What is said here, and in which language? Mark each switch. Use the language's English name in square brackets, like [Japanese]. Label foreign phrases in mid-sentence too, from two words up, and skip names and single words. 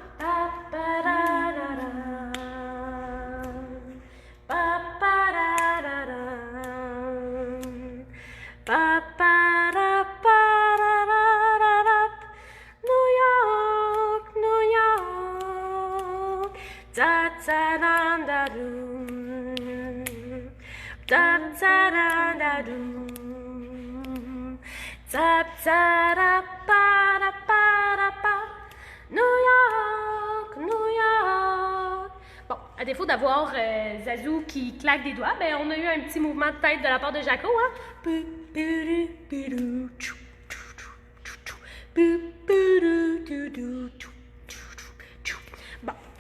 [English] New York, New York. Da da da da doo. Da da da da doo. Da da da pa da pa da pa. New York, New York. [French] Bon, à défaut d'avoir Zazou qui claque des doigts, ben on a eu un petit mouvement de tête de la part de Jaco, hein. Bon.